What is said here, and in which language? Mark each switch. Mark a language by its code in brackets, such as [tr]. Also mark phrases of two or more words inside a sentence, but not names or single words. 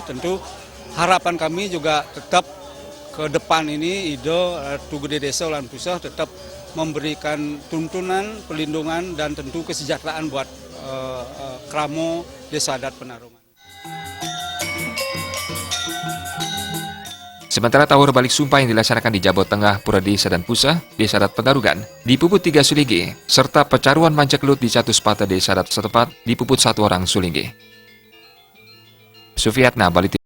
[id] Tentu harapan kami juga tetap ke depan ini Ratu Gede Desa lan Pusa tetap memberikan tuntunan, perlindungan, dan tentu kesejahteraan buat Kramo Desa Adat Penarungan. Sementara tawur balik sumpah yang dilaksanakan di Jabot Tengah, Pura Desa dan Pusa, Desa Adat Penarungan, dipuput 3 sulingi, serta pecaruan mancekelut di satu sepata Desa Adat setempat dipuput 1 orang sulingi. Sufiatna, Bali TV.